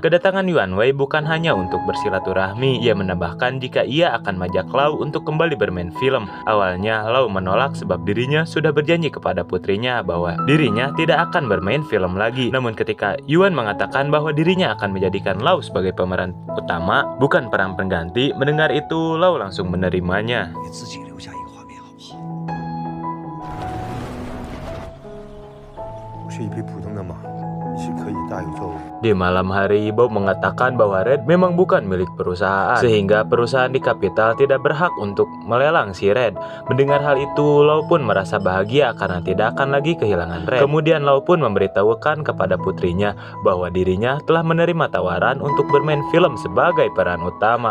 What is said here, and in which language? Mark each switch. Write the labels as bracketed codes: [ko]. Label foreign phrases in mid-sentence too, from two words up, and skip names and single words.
[id] Kedatangan Yuan Wei bukan hanya untuk bersilaturahmi, ia menambahkan jika ia akan mengajak Lau untuk kembali bermain film. Awalnya, Lau menolak sebab dirinya sudah berjanji kepada putrinya bahwa dirinya tidak akan bermain film lagi. Namun ketika Yuan mengatakan bahwa dirinya akan menjadikan Lau sebagai pemeran utama, bukan peran pengganti, mendengar itu Lau langsung menerimanya. [zh] 给自己留下一个画面好不好？我是一匹普通的马，你是可以大有作为。 [id] Di malam hari, Bob mengatakan bahwa Red memang bukan milik perusahaan, sehingga perusahaan di kapital tidak berhak untuk melelang si Red. Mendengar hal itu, Lau pun merasa bahagia karena tidak akan lagi kehilangan Red. Kemudian Lau pun memberitahukan kepada putrinya bahwa dirinya telah menerima tawaran untuk bermain film sebagai peran utama.